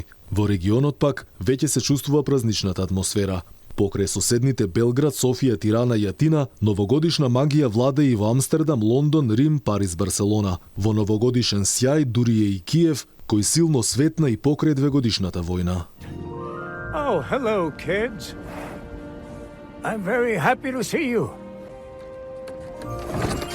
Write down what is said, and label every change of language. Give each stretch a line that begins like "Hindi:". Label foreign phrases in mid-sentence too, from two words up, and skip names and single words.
Macedonian: Во регионот пак веќе се чувствува празничната атмосфера. Покрај соседните Белград, Софија, Тирана и Атина, новогодишна магија владе и во Амстердам, Лондон, Рим, Париз, Барселона. Во новогодишен сјај дури е и Киев, кој силно светна и покрај двегодишната војна.
English: Oh, hello, kids. I'm very happy to see you.